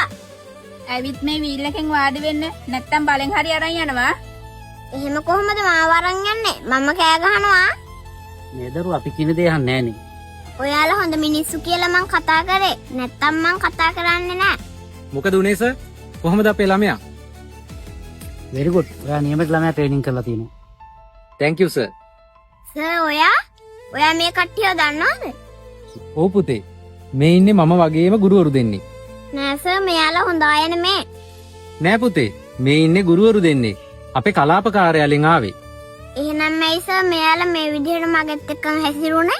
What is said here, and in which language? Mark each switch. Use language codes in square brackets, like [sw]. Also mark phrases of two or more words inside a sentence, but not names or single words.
[si] ඇවිත් මේ වීල් එකෙන් වාඩි වෙන්න. නැත්තම් බලෙන් හරි අරන් යනවා. එහෙම කොහොමද මාව අරන් යන්නේ? මම කෑ ගහනවා. මේ දරුවෝ අපි කියන දේ අහන්නේ නෑනේ. ඔයාලා හොඳ මිනිස්සු කියලා මං කතා කරේ. නැත්තම් මං කතා කරන්නේ නෑ. මොකද උනේ සර්? කොහොමද අපේ ළමයා? [en] very good. [si] ඔයා නියමිත ළමයා ට්‍රේනින් කරලා තියෙනවා. [en] thank you sir. [si] සර් ඔයා මේ කට්ටියව දන්නවද? ඔව් පුතේ. මේ ඉන්නේ මම වගේම ගුරුවරු දෙන්නේ. නෑ සර් මෙයාලා හොඳ අය නෙමේ. නෑ පුතේ. මේ ඉන්නේ ගුරුවරු දෙන්නේ. අපේ කලාප කාර්යාලයෙන් ආවේ. එහෙනම් ඇයි සර් මෙයාලා මේ විදිහට මගෙත් එක්ක හැසිරුනේ?